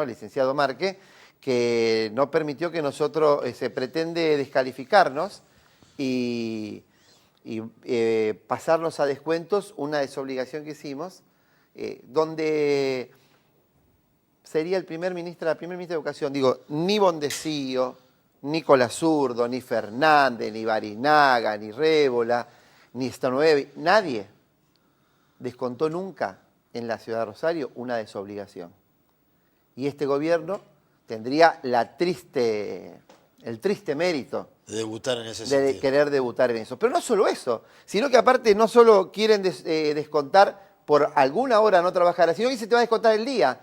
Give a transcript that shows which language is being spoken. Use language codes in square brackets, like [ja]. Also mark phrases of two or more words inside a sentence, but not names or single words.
[es] El licenciado Márquez, que no permitió que nosotros, se pretende descalificarnos y pasarnos a descuentos una desobligación que hicimos, donde sería la primera ministra de Educación, digo, ni Bondesío, ni Colazurdo, ni Fernández, ni Barinaga, ni Révola, ni Stanoevi, nadie descontó nunca en la ciudad de Rosario una desobligación. Y este gobierno tendría el triste mérito De debutar en ese de sentido. querer debutar en eso. Pero no solo eso, sino que aparte no solo quieren descontar por alguna hora no trabajar, sino que se te va a descontar el día.